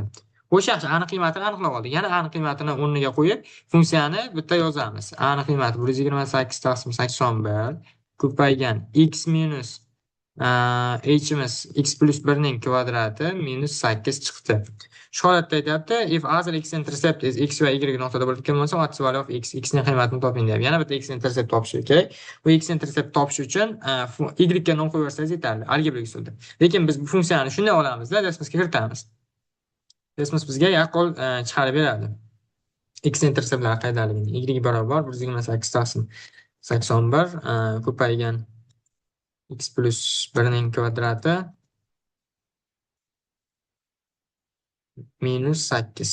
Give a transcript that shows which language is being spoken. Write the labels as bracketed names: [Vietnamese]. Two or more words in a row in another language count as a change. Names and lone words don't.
[Uzbek] Xo'sh, yaxshi, aniq qiymatini aniqlab oldik. Yana aniq qiymatini o'rniga qo'yib, funksiyani bitta yozamiz. Aniq qiymati 128 taqsim 81 ko'paygan x minus h'imiz x plus 1 ning kvadrati minus 8 chiqdi. Shu holatda aytyapti, [English] if other x-intercept is x [Uzbek] va y nuqtada bo'lgan bo'lsa, [English] what is value of x? [Uzbek] X ning qiymatini toping deyapti. Yana bitta x-intercept topish kerak. Bu x-intercept topish uchun y ga 0 qo'yversangiz yetarli, algebra usulida. Lekin biz bu funksiyani shunday olamizda, desmosga kiritamiz. Desmos bizga yaqqol chiqarib beradi. X-interceptlar qaydaligini. Y barobar 128 taqsim 81 ko'paygan x plus 1 ning kvadrati minus 8.